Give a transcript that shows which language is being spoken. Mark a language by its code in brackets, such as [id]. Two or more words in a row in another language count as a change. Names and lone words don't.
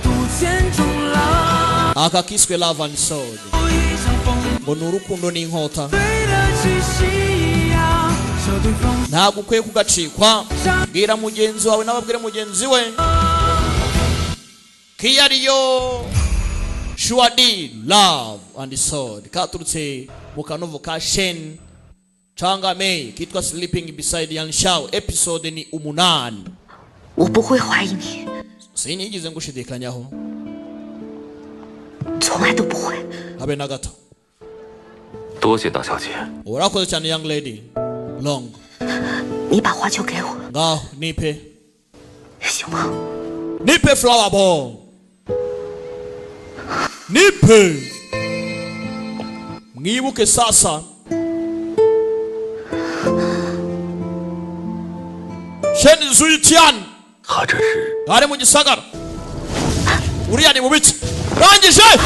[rw] Aka kiswe Love and Sword ngo nurukundo n'inkota ntabwo ukwiye kugacikwa. Bwira mugenzi wawe nababwire mugenzi we kiyariyo Shuadi Love and Sword katurutse mu kanovo ka Shen Changa Mei kitwa Sleeping Beside Yan Shao. Episode ni 8. [zh] 我不会怀疑你， [rw] sinigeze ngushidikanyaho [zh] 从来都不会。 [rw] habe na gato. [zh] 多谢大小姐。 [rw] Urakoze cyane [en] young lady. [rw] Long. [zh] 你把花球给我， [rw] Ngaho nipe. [zh] 行吗？ [rw] Nipe [en] flower ball. [rw] Nipe. Mwibuke sasa. Shen Zuitian. [zh] 他这是 [rw] Ari mu gisagara. Uriya ni mubiki. Rangije.